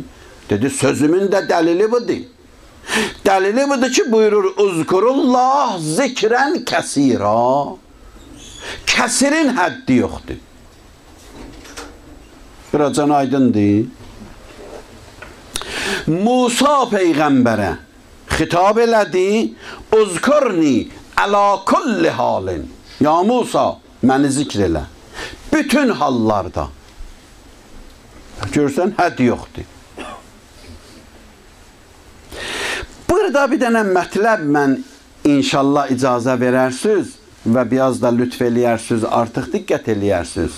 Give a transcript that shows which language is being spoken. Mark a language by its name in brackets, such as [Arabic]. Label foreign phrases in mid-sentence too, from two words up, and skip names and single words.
[Azerbaijani] Dedi, sözümün də dəlili budur. Dəlili budur ki, buyurur, [Arabic] اذكروا الله ذكرا كثيرا. [Azerbaijani] Kəsirin həddi yoxdur. Biracan aydındır. Musa peyğəmbərə xitab elədi, [Arabic] اذكرني على كل حال. [Azerbaijani] Ya Musa, məni zikr elə. Bütün hallarda. Görsən, hədd yoxdur. Burada bir dənə mətləb mən inşallah icazə verərsiniz və biraz da lütf eləyərsiniz, artıq diqqət eləyərsiniz.